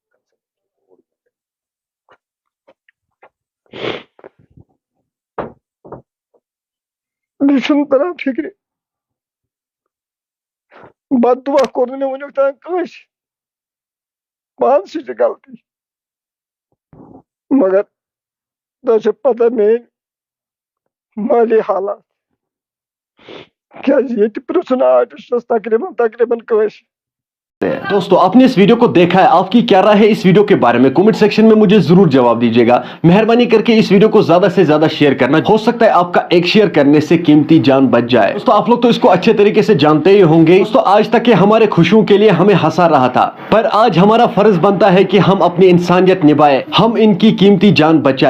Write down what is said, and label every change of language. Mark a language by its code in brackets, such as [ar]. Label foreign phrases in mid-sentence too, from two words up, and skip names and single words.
[ks] مےٚ چھُنہٕ تران فِکرِ بد دعا کوٚر نہٕ مےٚ وٕنیُک تام کٲنٛسہِ، پانسٕے چھِ غلطی، مگر تۄہہِ چھِ پتہ میٲنۍ مٲلی حالات، کیٛازِ ییٚتہِ پرٛژھُن آرٹسٹس تقریباً کٲنٛسہِ۔ [ur] دوستو آپ نے اس ویڈیو کو دیکھا ہے، آپ کی کیا رائے ہے اس ویڈیو کے بارے میں؟ کمنٹ سیکشن میں مجھے ضرور جواب دیجیے گا۔ مہربانی کر کے اس ویڈیو کو زیادہ سے زیادہ شیئر کرنا، ہو سکتا ہے آپ کا ایک شیئر کرنے سے قیمتی جان بچ جائے۔ دوستو آپ لوگ تو اس کو اچھے طریقے سے جانتے ہی ہوں گے۔ دوستو آج تک کہ ہمارے خوشیوں کے لیے ہمیں ہنسا رہا تھا، پر آج ہمارا فرض بنتا ہے کہ ہم اپنی انسانیت نبھائے، ہم ان کی قیمتی جان بچائے۔